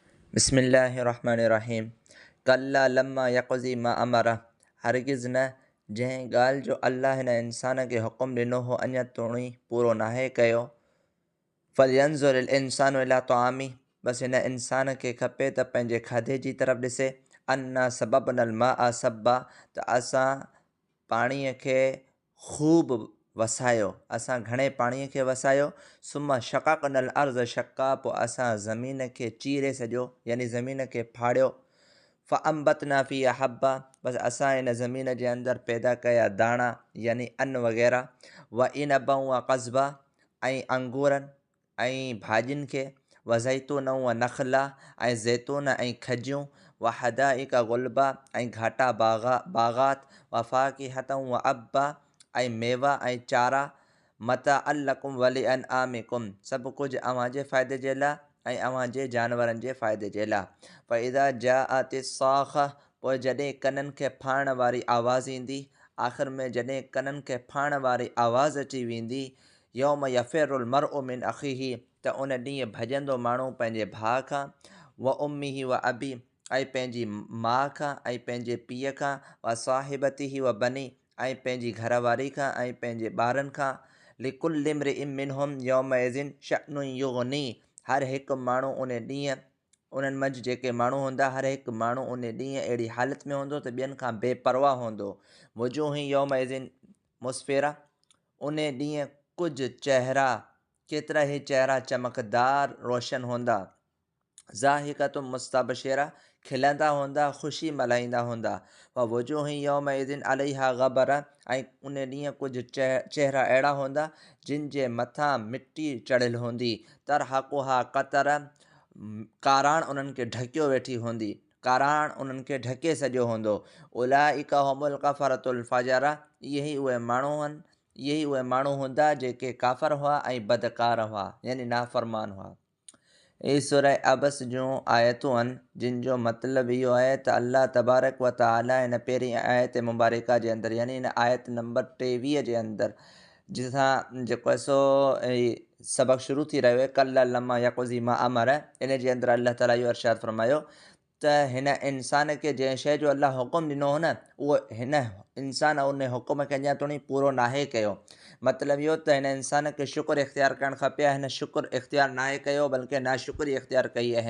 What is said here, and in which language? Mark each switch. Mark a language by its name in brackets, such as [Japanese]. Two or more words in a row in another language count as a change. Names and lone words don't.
[Arabic] بسم الله الرحمن الرحيم. كلا لما يقض ما أمره. [Sindhi] हरगिज़ न जंहिं ॻाल्हि जो अल्लाह हिन इंसान खे हुकुम ॾिनो हो अञा ताईं पूरो नाहे कयो। [Arabic] فلينظر الإنسان إلى طعامه. [Sindhi] बसि हिन इंसान खे खपे त पंहिंजे खाधे जी तरफ़ ॾिसे। [Arabic] أنا صببنا الماء صبا. [Sindhi] त असां पाणीअ खे ख़ूब वसायो, असां घणे पाणीअ खे वसायो। [Arabic] ثم شققنا الأرض شقا. [Sindhi] पोइ असां ज़मीन खे चीरे सॼो, यानी ज़मीन खे फाड़ियो। [Arabic] فأنبتنا فيها حبا. [Sindhi] बसि असां हिन ज़मीन जे अंदरि पैदा कया दाणा, यानी अन्न वग़ैरह। [Arabic] وعنبا وقضبا, [Sindhi] ऐं अंगूरनि ऐं भाॼियुनि खे। [Arabic] وزيتونا ونخلا, [Sindhi] ऐं ज़ैतून ऐं खजियूं। [Arabic] وحدائق غلبا, [Sindhi] ऐं घाटा बाग़ात। [Arabic] وفاكهة وأبا, [Sindhi] ऐं मेवा ऐं चारा। [Arabic] متاعا لكم ولأنعامكم. [Sindhi] सभु कुझु अव्हांजे फ़ाइदे जे लाइ ऐं अव्हांजे जानवरनि जे फ़ाइदे जे लाइ। [Arabic] فإذا جاءت الصاخة. [Sindhi] पोइ जॾहिं कननि खे फाइण वारी आवाज़ ईंदी, आख़िर में जॾहिं कननि खे फाइण वारी आवाज़ अची वेंदी। [Arabic] يوم يفر المرء من أخيه. [Sindhi] त उन ॾींहुं भॼंदो माण्हू पंहिंजे भाउ खां। [Arabic] وأمه وأبيه, [Sindhi] ऐं पंहिंजी माउ खां ऐं पंहिंजे पीउ खां। [Arabic] وصاحبته وبنيه, [Sindhi] ऐं पंहिंजी घरवारी खां ऐं पंहिंजे ॿारनि खां। [Arabic] لكل امرئ منهم يومئذ شأن يغنيه. [Sindhi] हर हिकु माण्हू उन ॾींहुं, उन्हनि मंझि जेके माण्हू हूंदा, हर हिकु माण्हू उन ॾींहुं अहिड़ी हालति में हूंदो त ॿियनि खां बेपरवाह हूंदो। [Arabic] وجوه يومئذ مسفرة. [Sindhi] उन ॾींहुं कुझु चहिरा, केतिरा ई चहिरा चमकदार रोशन हूंदा। [Arabic] ضاحكة مستبشرة. [Sindhi] खिलंदा हूंदा, ख़ुशी मल्हाईंदा हूंदा। [Arabic] ووجوه يومئذ عليها غبرة. [Sindhi] ऐं उन ॾींहुं कुझु चहिरा अहिड़ा हूंदा जिन जे मथां मिटी चढ़ियल हूंदी। [Arabic] ترهقها قترة. [Sindhi] काराण उन्हनि खे ढकियो वेठी हूंदी, काराण उन्हनि खे ढके सॼो हूंदो। [Arabic] أولئك هم الكفرة الفجرة. [Sindhi] इहे ई उहे माण्हू हूंदा जेके काफ़र हुआ ऐं बदकार हुआ, यानी नाफ़रमान हुआ। ई सूरह अबस जूं आयतूं आहिनि, जिन जो मतिलबु इहो आहे त अल्लाह [Arabic] تبارك وتعالى [Sindhi] हिन पहिरीं आयत मुबारका जे अंदरि, यानी हिन आयत नंबर 23 जे अंदरि, जिसां जेको आहे सो सबक़ु शुरू थी रहियो आहे, [Arabic] كلا لما يقض ما أمره. [Sindhi] इन जे अंदरि अल्लाह ताला इहो इरशाद फरमायो त हिन इंसान खे जंहिं शइ जो अल्लाह हुकुम ॾिनो हो न, उहो हिन इंसान उन हुकुम खे अञा ताईं पूरो नाहे कयो। मतिलबु इहो त हिन इंसान खे शुक्र इख़्तियार करणु खपे, हिन शुक्र इख़्तियार नाहे कयो, बल्कि नाशुक्री इख़्तियार कई आहे।